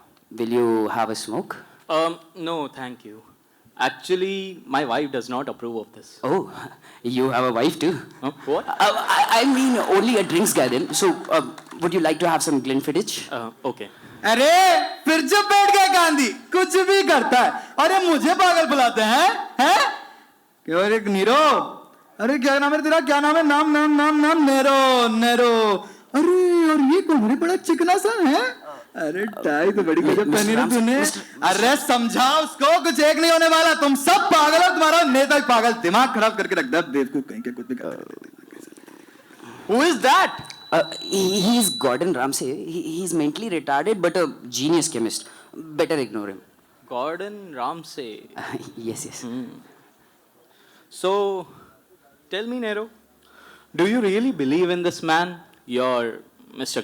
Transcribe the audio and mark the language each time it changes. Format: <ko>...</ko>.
<en>Will you have a smoke? No, thank you. Actually, my wife does not approve of this. Oh, you have a wife too? What? I mean, only a drinks garden. So, would you like to have some Glenfiddich? Okay.</en> <hi>अरे फिर जब बैठ गया गांधी कुछ भी करता है. अरे मुझे पागल बुलाते हैं क्यों रे नीरो? अरे क्या नाम है तेरा? क्या नाम है? नाम नेरो. अरे और ये कौन है? बड़ा चिकना सा है. अरे टाई तो बड़ी गजब पहनी है तूने. अरे समझा उसको, कुछ एक नहीं होने वाला. तुम सब पागल हो. तुम्हारा नेता भी पागल. दिमाग खराब करके रख दे. बेवकूफ कहीं के कुछ भी करता.</hi> <en>Who is that? He's Gordon Ramsay. He's mentally retarded, but a genius chemist. Better ignore him. Gordon Ramsay. Yes. So, tell me, Nero, do you really believe in this man, your Mr.</en>